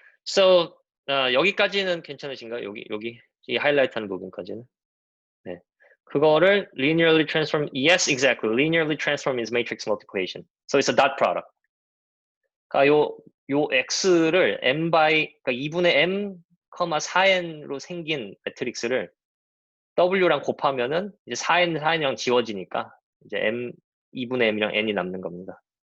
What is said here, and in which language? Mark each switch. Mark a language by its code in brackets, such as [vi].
[ko] So 여기까지는 괜찮으신가요? 여기 이 하이라이트하는 부분까지는. 네. 그거를 [en] linearly transform. Yes, exactly. Linearly transform is matrix multiplication. So it's a dot product. [ko] 그러니까 요 x를 m by 그러니까 2분의 m, 4n로 생긴 매트릭스를 w랑 곱하면은 이제 4n이랑 지워지니까 이제 2분의 m이랑 n이 남는 겁니다.